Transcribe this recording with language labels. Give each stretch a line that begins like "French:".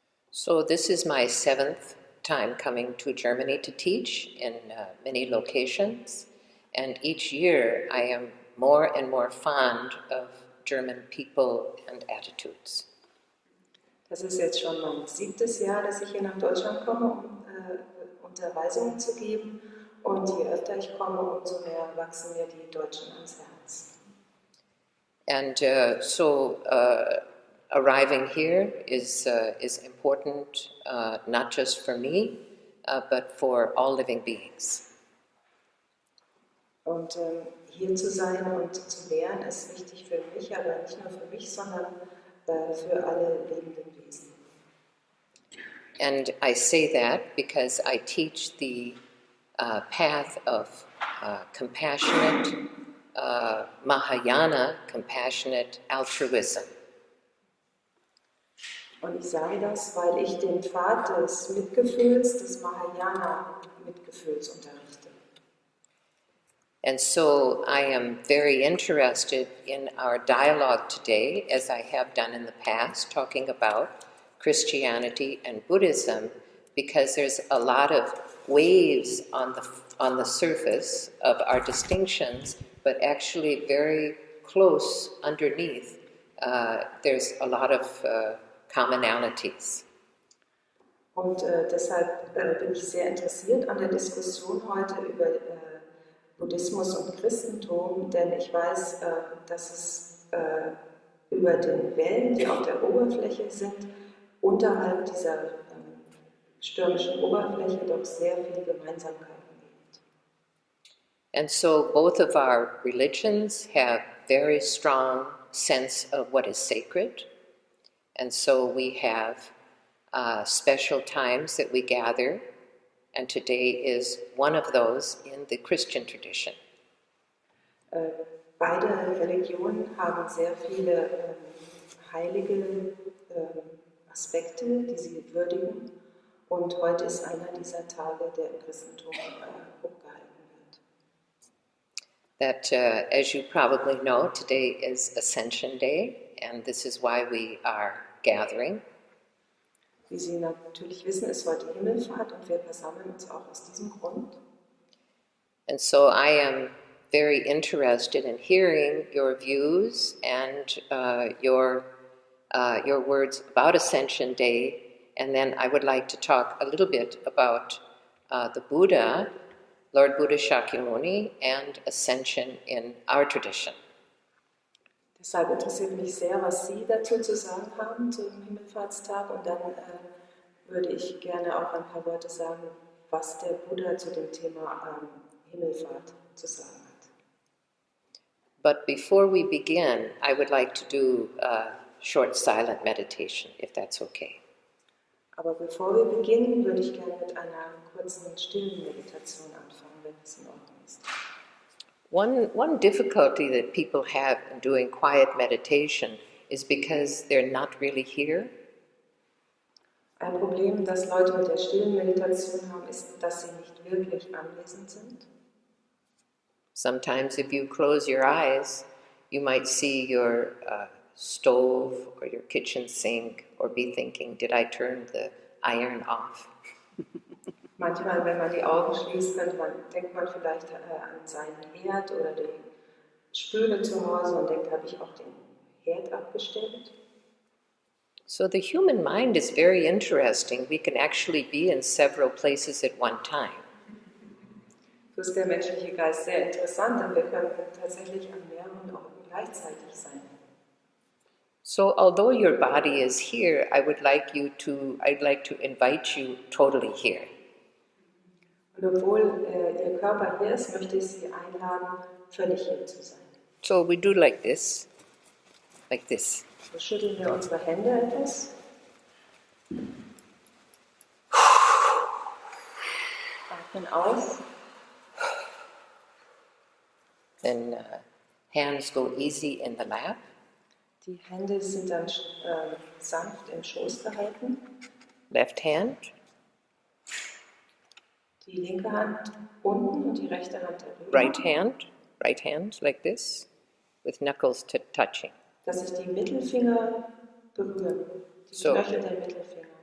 English: So this is my 7th time coming to Germany to teach in many locations, and each year I am more and more fond of German people and attitudes.
German: Das ist jetzt schon mein 7. Jahr, dass ich hier nach Deutschland komme, um Unterweisungen zu geben, und je öfter ich komme, umso mehr wachsen mir die Deutschen ans Herz.
English: And so arriving here is important, not just for me, but for all living beings.
German: Und hier zu sein und zu lehren ist wichtig für mich, aber nicht nur für mich, sondern für alle lebenden Wesen.
English: And I say that because I teach the path of compassionate, Mahayana, compassionate altruism.
German: Und ich sage das, weil ich den Pfad des Mitgefühls, des Mahayana-Mitgefühls unterrichte.
English: And so I am very interested in our dialogue today, as I have done in the past, talking about Christianity and Buddhism, because there's a lot of waves on the surface of our distinctions, but actually very close underneath, there's a lot of commonalities.
German: Und deshalb bin ich sehr interessiert an der Diskussion heute über Buddhismus und Christentum, denn ich weiß, dass es über den Wellen, die auf der Oberfläche sind, unterhalb dieser stürmischen Oberfläche doch sehr viel Gemeinsamkeiten gibt.
English: And so both of our religions have very strong sense of what is sacred. And so we have special times that we gather, and today is one of those in the Christian tradition.
German: Beide Religionen haben sehr viele heilige Aspekte, die sie würdigen. Und heute ist einer dieser Tage, der im Christentum hochgehalten wird.
English: That, as you probably know, today is Ascension Day, and this is why we are gathering.
German: Wie Sie natürlich wissen, ist heute Himmelfahrt und wir versammeln uns auch aus diesem Grund.
English: And so I am very interested in hearing your views and your words about Ascension Day, and then I would like to talk a little bit about the Buddha, Lord Buddha Shakyamuni, and Ascension in our tradition.
German: Deshalb interessiert mich sehr, was Sie dazu zu sagen haben zum Himmelfahrtstag, und dann würde ich gerne auch ein paar Worte sagen, was der Buddha zu dem Thema Himmelfahrt zu sagen hat.
English: But before we begin, I would like to do a short silent meditation, if that's okay.
German: Aber bevor wir beginnen, würde ich gerne mit einer kurzen stillen Meditation anfangen, wenn es in Ordnung ist.
English: One difficulty that people have in doing quiet meditation is because they're not really here.
German: Ein Problem, das Leute mit der stillen Meditation haben, ist, dass sie nicht wirklich anwesend sind.
English: Sometimes if you close your eyes, you might see your stove or your kitchen sink or be thinking, did I turn the iron off?
German: Manchmal, wenn man die Augen schließt, denkt man vielleicht an seinen Herd oder die Spüle zu Hause und denkt, habe ich auch den Herd abgestellt?
English: So the human mind is very interesting. We can actually be in several places at one time.
German: So ist der menschliche Geist sehr interessant, denn wir können tatsächlich an mehreren Orten gleichzeitig sein.
English: So although your body is here, I'd like to invite you totally here.
German: Und obwohl Ihr Körper hier ist, möchte ich Sie einladen, völlig hier zu sein.
English: So we do like this.
German: So schütteln wir unsere Hände etwas. Atmen aus.
English: Then hands go easy in the lap.
German: Die Hände sind dann sanft im Schoß gehalten.
English: Left hand.
German: Die linke Hand unten und die rechte Hand darüber.
English: Right hand, like this, with knuckles touching.
German: Dass sich die Mittelfinger berühren. Die Knöchel der Mittelfinger.